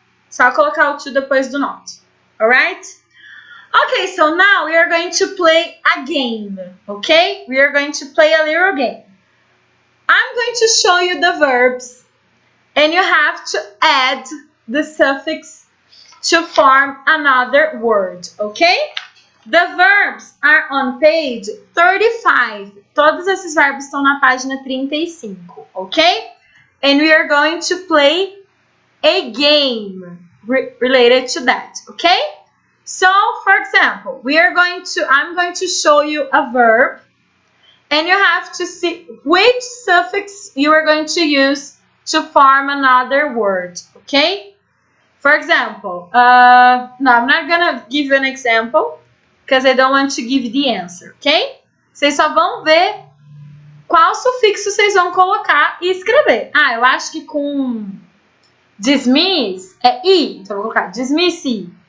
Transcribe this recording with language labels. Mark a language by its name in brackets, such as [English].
[Portuguese] Só colocar o to depois do not. [English] Alright? Okay, so now we are going to play a game. Okay? We are going to play a little game. I'm going to show you the verbs and you have to add the suffix to form another word. Okay? The verbs are on page 35. [Portuguese] Todos esses verbos estão na página 35, okay? [English] And we are going to play a game related to that, okay? So, for example, I'm going to show you a verb and you have to see which suffix you are going to use to form another word, okay? For example, no, I'm not gonna give you an example because I don't want to give you the answer, ok? [Portuguese] Vocês só vão ver qual sufixo vocês vão colocar e escrever. Ah, eu acho que com dismiss é I, então eu vou colocar dismiss I.